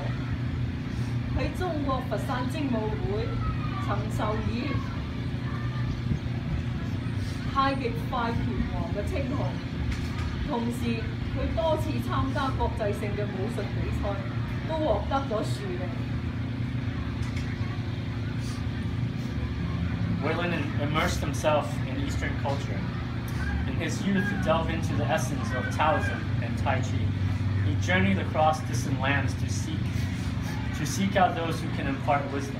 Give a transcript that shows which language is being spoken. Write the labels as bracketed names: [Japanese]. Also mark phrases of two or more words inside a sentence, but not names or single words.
[Cantonese] 喺中國佛山精武會曾受以太極快拳王嘅稱號，同時佢多次參加國際性嘅武術比賽，都獲得咗殊榮。 [English] Wei Lun immersed himself in Eastern culture. In his youth, he delved into the essence of Taoism and Tai Chi. He journeyed across distant lands to seek out those who can impart wisdom.